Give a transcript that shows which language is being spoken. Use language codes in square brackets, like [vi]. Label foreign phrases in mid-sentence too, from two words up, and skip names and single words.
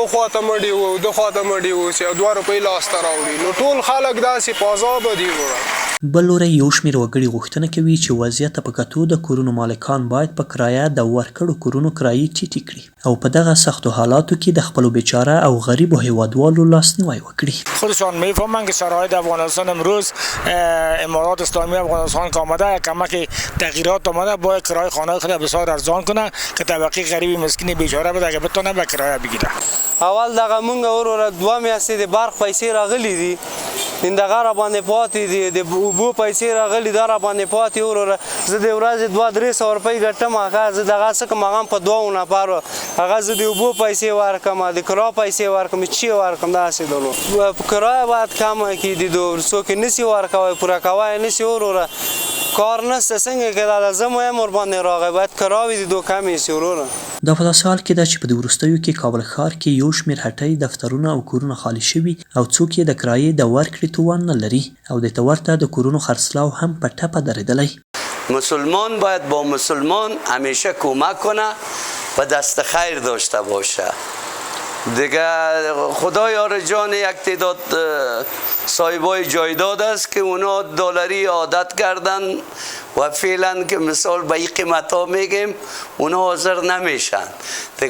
[ps] خوا ته مړي وو ده خوا ته مړي وو چې 2 روپۍ لاسته راوړي. نو ټول خلک داسې په عذابه دي وروره. بل لوری یو شمېر وګړي غوښتنه کوي چې وضعیت ته په کتو د کورونو مالکان باید په کرایه د ورکړو کورونو کرایې ټیټې کړي او په دغه سختو حالاتو کې د خپلو بیچاره او غریبو هیوادوالو لاسنیوی وکړي. [fa] خودشان میفهمند که شرایط افغانستان امروز امارات اسلامی افغانستان که آمده کمک تغییرات آمده باید کرایه خانه خود بسیار ارزان کنه که طبقه غریب مسکین بیچاره بده که بتونه به کرایه بگیره. [ps] اول دغه مونږ وروره 2 میاشتې د برق پیسې راغلي دي. دغه را باندې پاتې دي. د اوبو پیسې راغلي دا را باندې پاتې وروره. زه د ورځې 200-300 روپۍ ګټم. هغه زه دغه څه کوم هغه هم په 2 نفرو هغه زه د اوبو پیسې ورکړم د کرا پیسې ورکړم چې ورکړم داسې دلو. کرایه باید کمه کړي دي. څوک یې نشي ورکوی پوره کوی یې نشي وروره. کار نشته څنګه کېدلی زه مو یم ورباندې راغی باید کراوې د دو کمې شي وروره. دا په داسې حال کې ده چې په د وروستیو کې کابل ښار کې یو شمېر هټۍ، دفترونه او کورونه خالي شوي او څوک یې د کرایې د ورکړې توان نه لري او د ته ورته د کورونو خرڅلاو هم په ټپه درېدلی. [fa] مسلمان باید با مسلمان همیشه کمک کنه و دست خیر داشته باشه. دیگه خدا یار جان یک تعداد صاحبای جایداد است که اونا دلاری عادت کردن و فعلا که مثال به این قیمت ها میگیم اونا حاضر نمیشن دیگه.